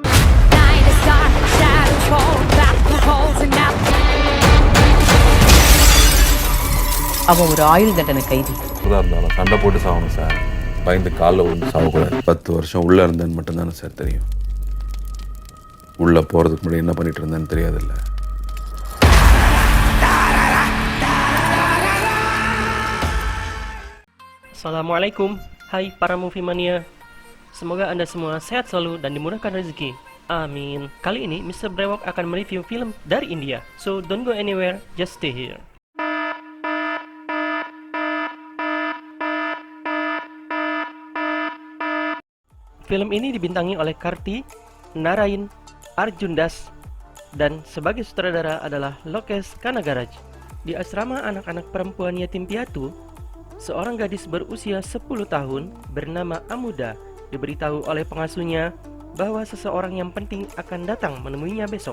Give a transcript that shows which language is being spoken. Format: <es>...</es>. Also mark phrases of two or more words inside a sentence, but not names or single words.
<ta>அவன் ஒரு ஆயுள் தண்டனை கைதி. இருந்தாலும் சண்டை போட்டு சாகணும் சார். பயந்து காலில் விழுந்து சாகக்கூடாது. 10 வருஷம் உள்ளே இருந்தேன்னு மட்டும்தானே சார் தெரியும். உள்ளே போகிறதுக்கு முன்னாடி என்ன பண்ணிட்டு இருந்தேன்னு தெரியாதுல்ல.</ta> <id>Assalamualaikum, hai para</id> <en>movie mania.</en> <id>Semoga Anda semua sehat selalu dan dimurahkan rezeki. Amin. Kali ini Mr. Brewok akan mereview film dari India.</id> <en>So don't go anywhere, just stay here.</en> <id>Film ini dibintangi oleh Karti, Narain, Arjun Das, dan sebagai sutradara adalah Lokesh Kanagaraj. Di asrama anak-anak perempuan yatim piatu, seorang gadis berusia 10 tahun bernama Amuda diberitahu oleh pengasuhnya bahwa seseorang yang penting akan datang menemuinya besok.</id>